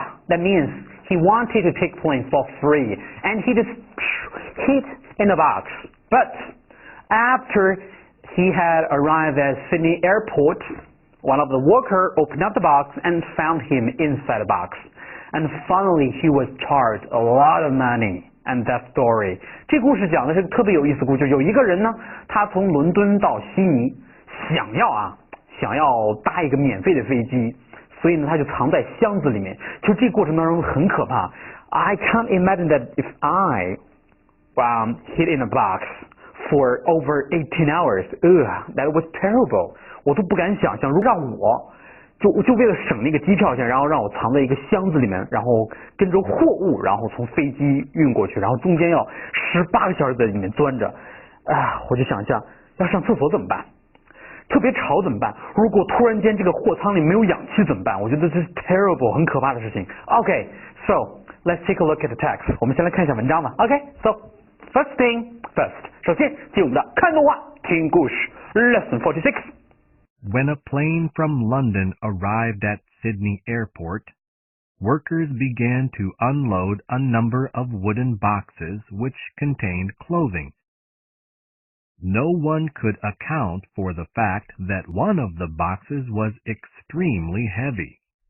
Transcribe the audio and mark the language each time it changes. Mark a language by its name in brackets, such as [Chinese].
[English] That means he wanted to take plane for free. And he just hit in a box. But after he had arrived at Sydney airport, one of the workers opened up the box and found him inside the box. And finally he was charged a lot of money. And that story. [Chinese] 这故事讲的是特别有意思的故事。有一个人呢，他从伦敦到悉尼，想要搭一个免费的飞机，所以呢，他就藏在箱子里面。就这过程当中很可怕。 [English] I can't imagine that if I hid in a box for over 18 hours. That was terrible. [Chinese] 我都不敢想象，如果让我就为了省那个机票钱，然后让我藏在一个箱子里面，然后跟着货物，然后从飞机运过去，然后中间要18个小时在里面钻着，我就想象要上厕所怎么办？特别吵怎么办？如果突然间这个货舱里没有氧气怎么办？我觉得这是 terrible 很可怕的事情。 [English] Okay, so let's take a look at the text. [Chinese] 我们先来看一下文章吧。 [English] Okay, so first thing first. [Chinese] 首先进我们的看动画听故事 Lesson 46。 [English] When a plane from London arrived at Sydney Airport, workers began to unload a number of wooden boxes which contained clothing. No one could account for the fact that one of the boxes was extremely heavy.